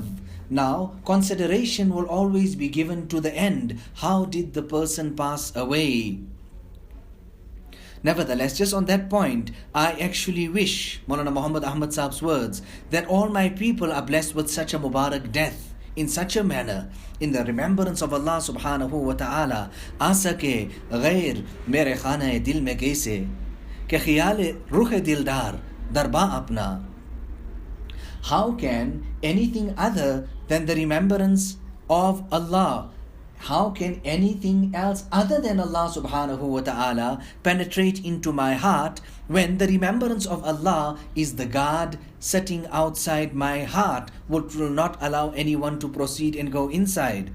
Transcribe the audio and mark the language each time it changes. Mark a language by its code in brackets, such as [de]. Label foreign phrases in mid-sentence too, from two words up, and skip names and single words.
[en] Now, consideration will always be given to the end. How did the person pass away? Nevertheless, just on that point, I actually wish, Maulana Muhammad Ahmad Saheb's words, that all my people are blessed with such a Mubarak death, in such a manner, in the remembrance of Allah [ar] سبحانه وتعالى. [ur] ایسا کہ غیر میرے خانہ دل میں کیسے، کہ خیال روح دلدار دربا اپنا. [en] How can anything other than the remembrance of Allah, how can anything else other than Allah [ar] سبحانه وتعالى [en] penetrate into my heart when the remembrance of Allah is the guard sitting outside my heart, which will not allow anyone to proceed and go inside?